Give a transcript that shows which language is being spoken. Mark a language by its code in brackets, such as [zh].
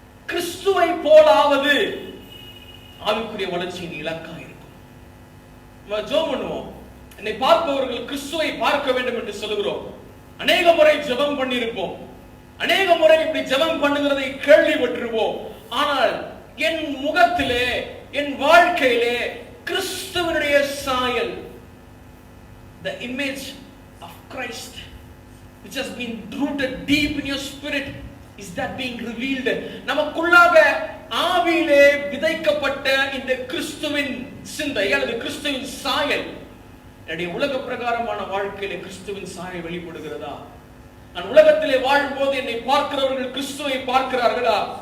[ta] கிறிஸ்துவை போலாவது ஆவிக்குரிய வளர்ச்சியின் இலக்கா இருக்கும். ஜெபம் பண்ணுவோம். என்னை பார்ப்பவர்கள் கிறிஸ்துவை பார்க்க வேண்டும் என்று சொல்லுகிறோம். அநேக முறை ஜெபம் பண்ணியிருப்போம், அநேக முறை இப்படி ஜெபம் பண்ணுகிறதை கேள்விப்பட்டிருப்போம். ஆனால் என் முகத்திலே, என் வாழ்க்கையிலே கிறிஸ்துவனுடைய சாயல், [en] the image of Christ which has been rooted deep in your spirit, is that being revealed? [ta] நமக்குள்ளாக ஆவியிலே விதைக்கப்பட்ட இந்த கிறிஸ்துவின் சிந்தை அல்லது கிறிஸ்துவின் சாயல் என்னுடைய உலக பிரகாரமான வாழ்க்கையிலே கிறிஸ்துவின் சாயல் வெளிப்படுகிறதா? நான் உலகத்திலே வாழும்போது என்னை பார்க்கிறவர்கள் கிறிஸ்துவை பார்க்கிறார்களா?